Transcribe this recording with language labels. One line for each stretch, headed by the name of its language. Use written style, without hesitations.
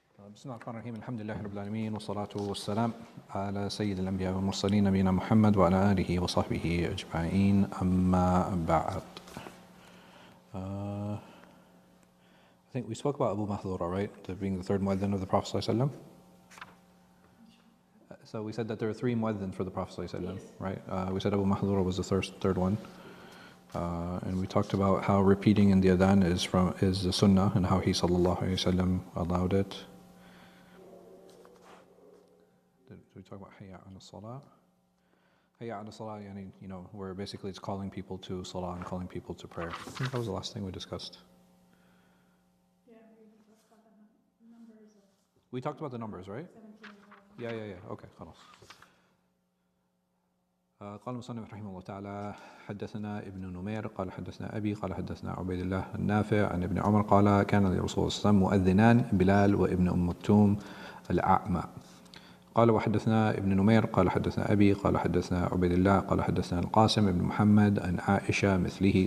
Arabic: بسم الله الرحمن الرحيم الحمد لله رب العالمين والصلاة والسلام على سيد الأنبياء والمرسلين نبينا محمد وعلى آله وصحبه أجمعين أما بعد.
English: I think we spoke about Abu Mahdura, right? Being the third muezzin of the Prophet ﷺ. So we said that there are three muezzins for the Prophet ﷺ, right? We said Abu Mahdura was the third one. And we talked about how repeating in the adhan is the sunnah and how he sallallahu alayhi wa sallam allowed it. Did we talk about hayya ala salah? Hayya ala salah, you know, where basically it's calling people to salah and calling people to prayer. I think that was the last thing we discussed. Yeah, we discussed about the numbers. We talked about the numbers, right? 17. Yeah. Okay, خلاص.
Arabic: قال المصنف رحمه الله تعالى حدثنا ابن نمير قال حدثنا أبي قال حدثنا عبيد الله النافع عن ابن عمر قال كان للرسول صلى الله عليه وسلم مؤذنان بلال وابن أم مكتوم الأعمى. قال وحدثنا ابن نمير قال حدثنا أبي قال حدثنا عبيد الله قال حدثنا القاسم ابن محمد عن عائشة مثله.